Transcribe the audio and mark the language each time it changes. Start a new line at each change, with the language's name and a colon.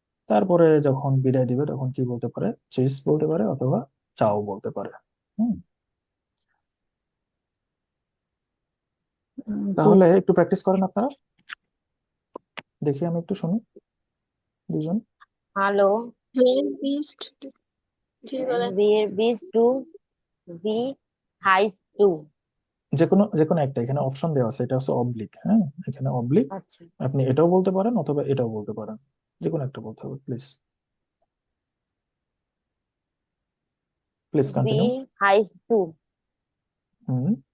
Bangla: তারপরে যখন বিদায় দিবে তখন কি বলতে পারে? চিজ বলতে পারে, অথবা চাও বলতে পারে। হুম, জি। তাহলে একটু প্র্যাকটিস করেন আপনারা, দেখি আমি একটু শুনি দুজন। Hello,
German: Wer bist du?
Bangla: জি বলেন।
German: where bist du, wie heißt du?
Bangla: যে কোনো একটা, এখানে অপশন দেওয়া আছে, এটা হচ্ছে অবলিক, হ্যাঁ, এখানে অবলিক। আচ্ছা। আপনি এটাও বলতে পারেন অথবা এটাও বলতে পারেন, যে কোনো একটা বলতে হবে please. Please continue.
German: Wie heißt du? হুম,